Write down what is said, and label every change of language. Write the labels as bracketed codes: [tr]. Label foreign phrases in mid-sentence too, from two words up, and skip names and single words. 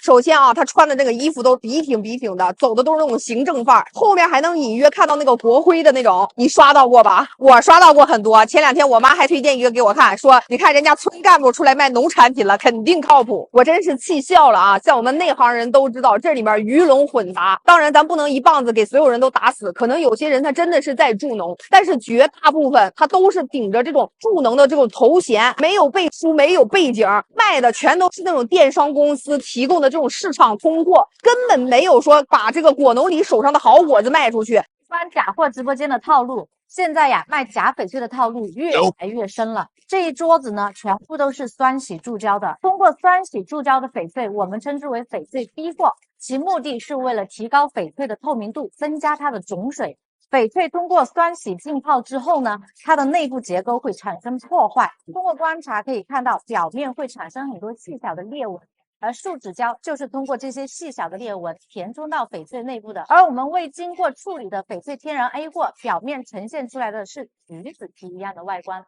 [zh] 首先啊，他穿的這個衣服都是筆挺的，走的都是那種行政範兒，後面還能隱約看到那個國徽的那種。你刷到過吧？我刷到過很多。前兩天我媽還推薦一個給我看，說你看人家村幹部出來賣農產品了，肯定靠譜。我真是氣笑了啊！像我們內行人都知道，這裡面魚龍混雜。當然，咱不能一棒子給所有人都打死，可能有些人他真的是在助農，但是絕大部分他都是頂着這種助農的这種頭衔，沒有背書，沒有背景，賣的全都是那種電商公司提供的這種市場通貨，根本沒有說把這個果農里手上的好果子賣出去。翻假貨直播間的套路，現在呀，賣假翡翠的套路越來越深了。這一桌子呢，全部都是酸洗注膠的。通過酸洗注膠的翡翠，我們稱之為翡翠逼貨，其目的是為了提高翡翠的透明度，增加它的種水。翡翠通過酸洗浸泡之後呢，它的內部結構會產生破壞。通過觀察可以看到，表面會產生很多細小的裂紋。而樹脂膠就是通過這些細小的裂紋填充到翡翠內部的，而我們未經過處理的翡翠天然 A 貨，表面呈現出來的是橘子皮一樣的外觀。